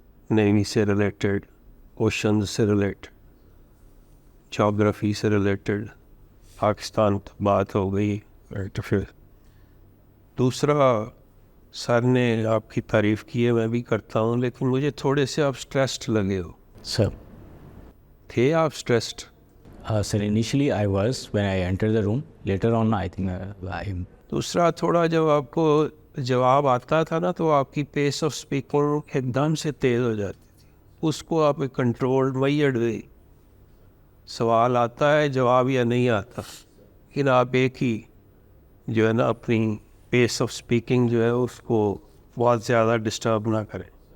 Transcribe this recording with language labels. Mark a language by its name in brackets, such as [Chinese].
[Urdu] Navy سے related, ocean سے related, جغرافی سے ریلیٹڈ, پاکستان بات ہو گئی. پھر دوسرا, سر نے آپ کی تعریف کی ہے, میں بھی کرتا ہوں, لیکن مجھے تھوڑے سے آپ اسٹریسڈ لگے ہو. [English] Sir, [Urdu] تھے آپ stressed? [English] sir, initially I was when I entered the room. Later on, I think I'm. [Urdu] دوسرا, تھوڑا جب آپ کو جواب آتا تھا نا تو آپ کی پیس آف اسپیکنگ ایک دم سے تیز ہو جاتی تھی. اس کو آپ کنٹرول ویئرڈ وے, سوال آتا ہے جواب یا نہیں آتا, لیکن آپ ایک ہی جو ہے نا اپنی پیس آف اسپیکنگ جو ہے اس کو بہت زیادہ ڈسٹرب نہ کریں.